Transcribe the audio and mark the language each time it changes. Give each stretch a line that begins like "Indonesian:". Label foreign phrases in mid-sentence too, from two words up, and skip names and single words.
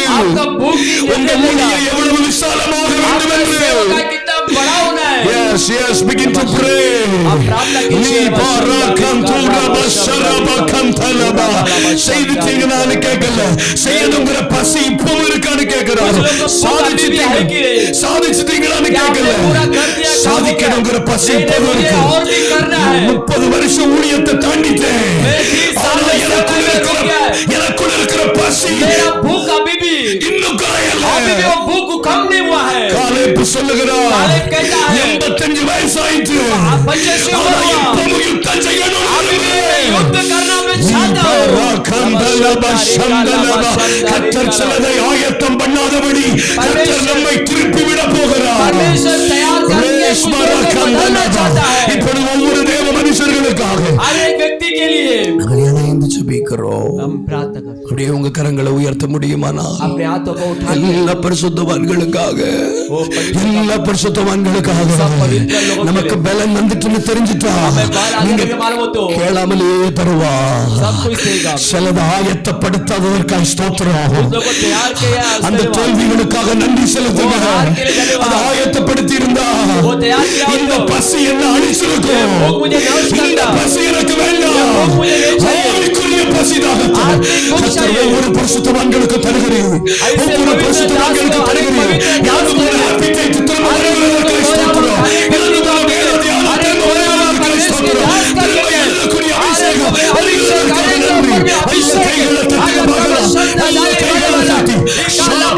Hindi: आपका भूख ही
Tamil: உங்க
Hindi: निर्णय लेगा,
Tamil: ஊழியம் எவ்வளவு விசாலமாக வேண்டும்
Hindi: आपका
Tamil: என்று.
Hindi: सेवकाई कितना बड़ा होना है।
English: Yes, yes, begin to pray.
Hindi: आप प्रार्थना कीजिए,
Tamil: செய்துட்டீங்கன்னு கேட்கல, செய்யணுங்கிற பசி இப்பவும் இருக்கான்னு கேட்கிறாரு. சாதிச்சிட்டீங்களான்னு கேட்கல, சாதிக்கணுங்கிற பசி இப்பவும் இருக்கு.
Hindi: और भी करना है,
Tamil: 30 வருஷம் ஊழியத்தை தாண்டிட்டேன். ஆனா எனக்குள்ள இருக்கிற பசி
Hindi: मेरा भूख अभी भी
Tamil: இன்னும் குறையல.
Hindi: अभी भी वो भूख कम नहीं हुआ है।
Tamil: காலேப் சொல்லுகிறார்,
Hindi: कालेब कहता है,
Tamil: 85 வயசாயிற்று,
Hindi: आप 25 से
Tamil: ஆனா
Hindi: ऊपर हुआ,
Tamil: இப்பவும் யுத்தம் செய்யணும்.
Hindi: अभी भी मैं युद्ध करना मैं चाहता हूँ।
Tamil: கர்த்தர் சிலதை ஆயத்தம் பண்ணாதபடி கர்த்தர் நம்மை திருப்பி விட போகிறார்.
Hindi: परमेश्वर तैयार करके कुछ को बदलना चाहता है,
Tamil: இப்பொழுது ஒவ்வொரு தேவ மனுஷர்களுக்காக
Hindi: हर एक व्यक्ति के लिए
Tamil: நாங்கள் இணைந்து ஜெபிக்கிறோம்.
Hindi: हम प्रार्थना करते हैं।
Tamil: அப்படியே உங்க கரங்களை உயர்த்த முடியுமானா
Hindi: अपने हाथों को उठा
Tamil: எல்லா பரிசுத்தவான்களுக்காக, எல்லா பரிசுத்தவான்களுக்காக நமக்கு பலன் வந்துட்டுன்னு தெரிஞ்சுட்டா நீங்க கேளாமலே தருவா.
Hindi: सब कुछ देगा,
Tamil: சிலது ஆயத்தப்படுத்தாததற்காக ஸ்தோத்திரம்.
Hindi: लोगों को तैयार किया,
Tamil: அந்த தோல்விகளுக்காக நன்றி செலுத்துங்க. அதை ஆயத்தப்படுத்தி இருந்தா
Hindi: वो तैयार किया,
Tamil: இந்த பசி என்ன அழிச்சிருக்கும்.
Hindi: भूख मुझे नष्ट
Tamil: இந்த
Hindi: करना,
Tamil: பசி எனக்கு வேண்டாம்.
Hindi: भूख मुझे नहीं चाहिए,
Tamil: ஆவிக்குரிய பசிதாகட்டும்.
Hindi: आत्मिक भूख चाहिए।
Tamil: ஒவ்வொரு பரிசுத்தவான்களுக்கு தருகிறேன், ஒவ்வொரு பரிசுத்தவான்களுக்கு தருகிறேன். யாரும் ஒரு appetite திரும்ப வருவதற்காக ஸ்தோத்திரம். எழுதுகிற வேத தியானம் திரும்ப வருவதற்காக ஸ்தோத்திரம். திரும்ப எழுதக்கூடிய அபிஷேகம் வருகிறதற்காக நன்றி. ஐயா கைகளை தட்டி பார்க்கலாம். ஐயா கைகளை தட்டி